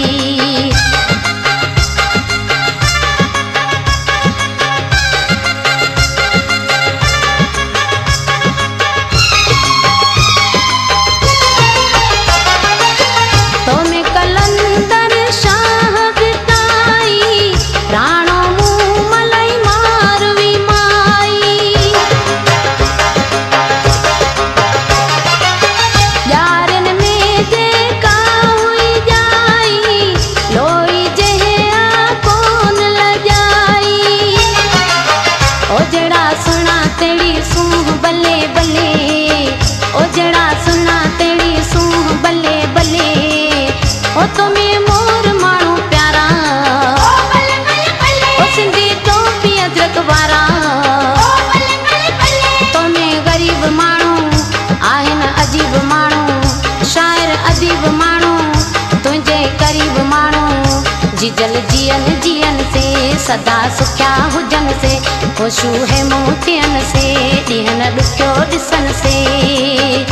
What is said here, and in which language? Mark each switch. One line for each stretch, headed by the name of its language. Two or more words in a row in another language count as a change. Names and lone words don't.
Sindhi: तो में कलंदर शाह बिताई राणो मुंह मलाई मारवी माई यारन में जेका हुई जाई लोई जहे आ कौन लजाई
Punjabi: ਓ ਜੜਾ ਸੁਣਾ ਤੇਰੀ ਸੂਹ ਬੱਲੇ ਬੱਲੇ ਓ ਜੜਾ ਸੁਣਾ ਤੇਰੀ ਸੂਹ ਬੱਲੇ ਬੱਲੇ
Sindhi: ओ तुम्ही मोर माण्हू प्यारा ओ सिंधी टोपी अदरक वारा तो में ग़रीब माण्हू आहिनि अजीब माण्हू शाइर अदीब माण्हू तुंहिंजे क़रीब माण्हू जिजल जियन जियन से सदा सुखिया हुजन से ख़ुशू है मोतियन से ॾींहं ॾुखियो ॾिसण से